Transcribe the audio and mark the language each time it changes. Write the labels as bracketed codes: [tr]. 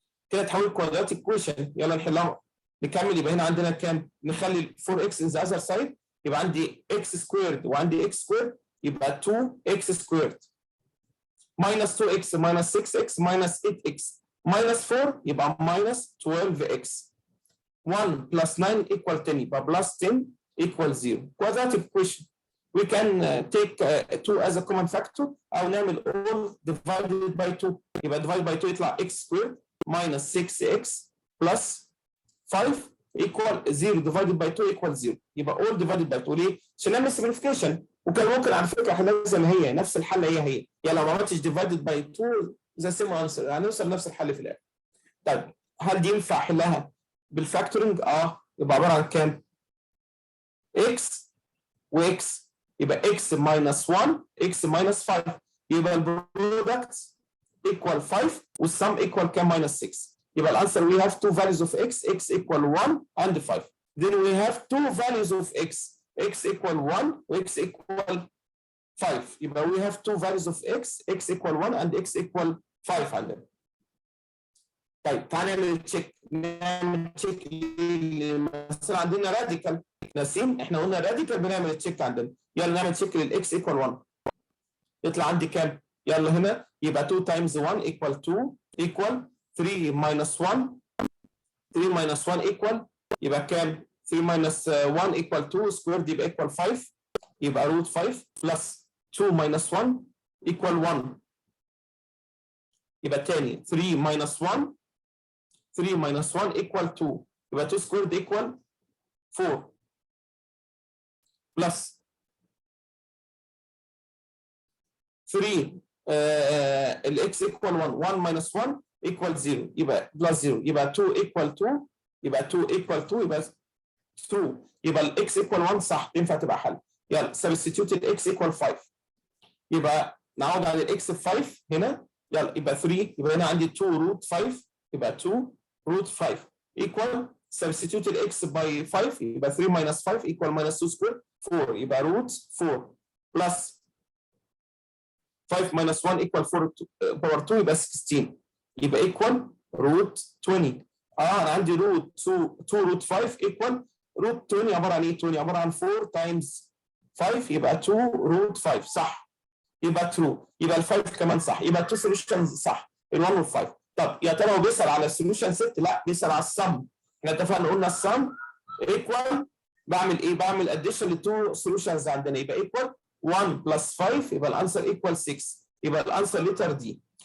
[en] كده تحول quadratic equation. يلا نحلها نكمل. يبقى هنا عندنا كام؟ نخلي 4 x in the other side, يبقى عندي اكس سكويرد وعندي اكس سكويرد يبقى 2 x squared minus 2 x minus 6 x minus 8 x minus 4 يبقى ماينس 12 اكس. 1 plus 9 equal 10 يبقى plus 10 equal 0. Quadratic equation. We can take 2 as a common factor أو نعمل all divided by 2. يبقى divided by 2 يطلع x squared minus 6x plus 5 equal 0 divided by 2 equal 0. [ar] يبقى all divided by 2 ليه؟ عشان نعمل simplification. وكان ممكن على فكرة احلها زي ما هي نفس الحل هي. يعني لو ما عملتش divided by 2 the same answer هنوصل لنفس الحل في الآخر. طيب هل دي ينفع احلها بالفاكتورنج؟ يبقى عباره عن كام؟ x وx يبقى x minus 1 x minus 5 يبقى البرودكت equal 5 والسم equal كام؟ minus 6. [en] يبقى الانسر we have two values of x equal 1 and 5. Then we have two values of x equal 1 و x equal 5. يبقى we have two values of x equal 1 and x equal 5 عندنا. [ar] طيب تعالى نعمل تشيك مثلا عندنا راديكال. نسيم احنا قلنا راديكال بنعمل تشيك عندنا. يلا نعمل تشيك للاكس ايكوال 1. [en] يطلع عندي كام؟ يلا هنا يبقى 2 times 1 equal 2 equal 3 minus 1. 3 minus 1 equal يبقى كام؟ 3 minus 1 equal 2 squared يبقى equal 5. يبقى root 5 plus 2 minus 1 equal 1. يبقى تاني 3 minus 1 3 minus 1 equal 2. يبقى 2 squared equal 4 plus 3 الاكس equal 1 1 minus 1 equal 0 يبقى plus 0 يبقى 2 equal 2 يبقى 2 equal 2 يبقى 2 يبقى الاكس equal 1 صح تنفع تبقى حل. [ar] يلا substitute الاكس equal 5 يبقى نعوض عن الاكس ب 5 هنا. [en] يلا يبقى 3 يبقى هنا عندي 2 root 5 يبقى 2 root 5 equal substitute الاكس by 5 يبقى 3 minus 5 equal minus 2 square 4 يبقى root 4 plus 5 minus 1 equal 4 power 2 يبقى 16 يبقى equal root 20. [ar] انا عندي root 2 root 5 equal root 20 عباره عن ايه؟ 20 عباره عن 4 times 5 يبقى 2 root 5 صح يبقى true. يبقى ال 5 كمان صح يبقى 2 solutions صح ال 1 وال 5. طب يا ترى هو بيسال على السوليوشن ست؟ لا بيسال على السم. احنا اتفقنا قلنا السم equal بعمل ايه؟ بعمل addition ل 2 solutions عندنا يبقى equal 1 plus 5 يبقى الانسر equal 6 يبقى الانسر لتر دي.